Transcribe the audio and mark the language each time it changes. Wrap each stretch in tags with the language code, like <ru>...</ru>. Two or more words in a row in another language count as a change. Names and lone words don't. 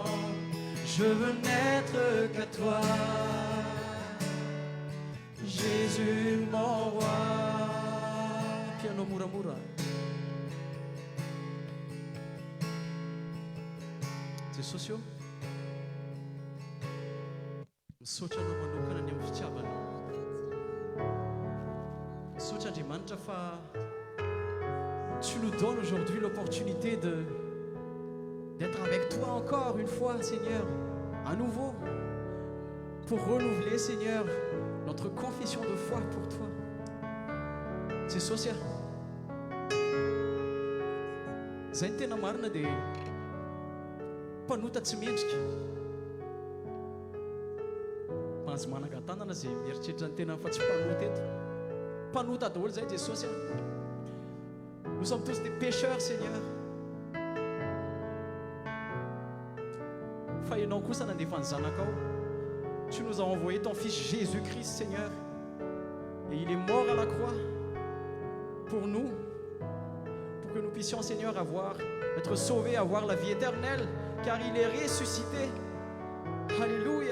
<fr>Je veux n'être qu'à toi, Jésus mon roi.</fr> <mg>Piano muramura.</mg> <fr>C'est socio.</fr> <mg>Misaotra anao manokana ny amin'ny fitiavanao. Misaotra Andriamanitra fa</mg> <fr>tu nous donnes aujourd'hui l'opportunité d'être avec toi encore une fois, Seigneur, à nouveau, pour renouveler, Seigneur, notre confession de foi pour toi. C'est social.</fr> <mg>Zay ny tena marina dia mpanota tsy mendrika. Mahazo manangan-tanana zay mieritreritra ny tena fa tsy mpanota eto. Mpanota daholo zay Jesosy.</mg> <fr>Nous sommes tous des pécheurs, Seigneur.</fr> <mg>Fa ianao kosa nandefa ny zanakao.</mg> <fr>Tu nous as envoyé ton fils Jésus-Christ, Seigneur. Et il est mort à la croix pour nous, pour que nous puissions, Seigneur, être sauvés, avoir la vie éternelle, car il est ressuscité. Alléluia.</fr>